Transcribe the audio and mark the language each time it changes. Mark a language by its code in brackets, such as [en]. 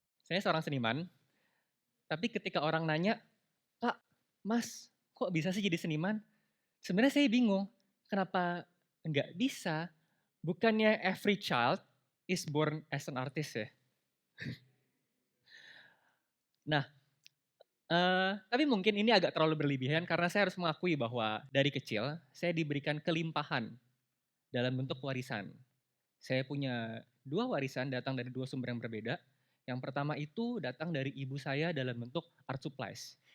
[id] Saya seorang seniman, tapi ketika orang nanya, "Kak, Mas, kok bisa sih jadi seniman?" Sebenarnya saya bingung, kenapa nggak bisa? Bukannya [en] every child is born as an artist ya? [id] Nah, tapi mungkin ini agak terlalu berlebihan karena saya harus mengakui bahwa dari kecil saya diberikan kelimpahan dalam bentuk warisan. Saya punya 2 warisan datang dari 2 sumber yang berbeda. Yang pertama itu datang dari ibu saya dalam bentuk art supplies.